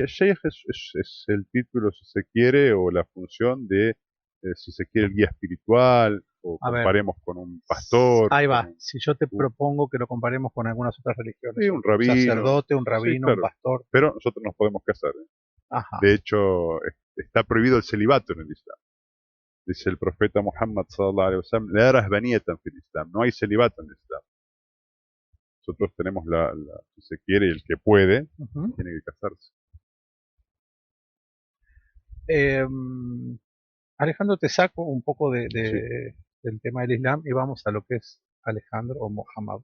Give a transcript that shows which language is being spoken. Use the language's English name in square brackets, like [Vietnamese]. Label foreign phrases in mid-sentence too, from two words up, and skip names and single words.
[Spanish] Sheikh es el título, si se quiere, o la función de, si se quiere, el guía espiritual, o comparemos con un pastor. Ahí va. Si yo te propongo que lo comparemos con algunas otras religiones. Sí, un rabino. Un sacerdote, un rabino, sí, claro, un pastor. Pero nosotros nos podemos casar. Ajá. De hecho, está prohibido el celibato en el Islam. Dice el profeta Muhammad [Arabic] صلى الله عليه وسلم, لا رهبانية في الإسلام, [Spanish] no hay celibato en el Islam. Nosotros tenemos si se quiere, el que puede, tiene que casarse. Alejandro, te saco un poco Sí. del tema del Islam y vamos a lo que es Alejandro o Mohammed.